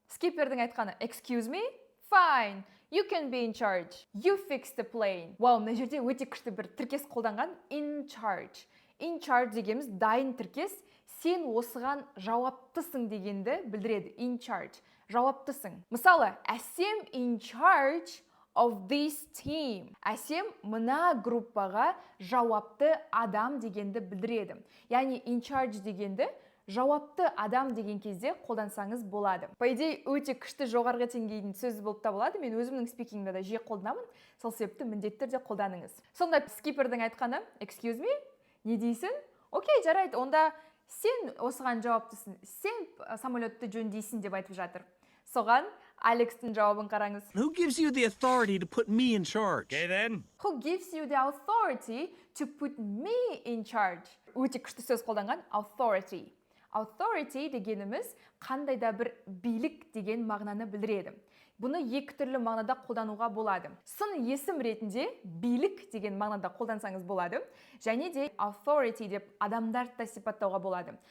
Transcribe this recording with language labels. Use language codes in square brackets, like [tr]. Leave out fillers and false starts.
[kk] Скипердің айтқаны, [en] excuse me? Fine. You can be in charge. You fix the plane. [kk] Вау, мына жерде өте күшті бір тіркес қолданған. [en] In charge. [kk] In charge дегеніміз дайын тіркес. Сен осыған жауаптысың дегенді білдіреді. In charge. Жауаптысың. Мысалы, Әсем in charge of this team. Әсем мына группаға жауапты адам дегенді білдіреді. Яғни in charge дегенді жауапты адам деген кезде қолдансаңыз болады. [ru] По идее, [kk] өте күшті жоғарғы деңгейдің сөзі болып табылады. Мен өзімнің спикингімде де жиі қолданамын. Сол себепті міндетті түрде қолданыңыз. Сонда скипердің айтқаны, [en] excuse me, [kk] не дейсің? Окей, жарайды, онда сен осыған жауаптысың. Сен самолетті жөндейсің деп айтып жатыр. Соған Алексдің жауабын қараңыз. [en] Who gives you the authority to put me in charge? Okay then. Who gives you the authority to put me in charge? [kk] Өте күшті сөз қолданған, authority. Authority дегеніміз қандай да бір билік деген мағынаны білдіреді. Бұны екі түрлі мағынада қолдануға болады. Сын есім ретінде билік деген мағынада қолдансаңыз болады. Және де authority деп адамдарды да сипаттауға болады.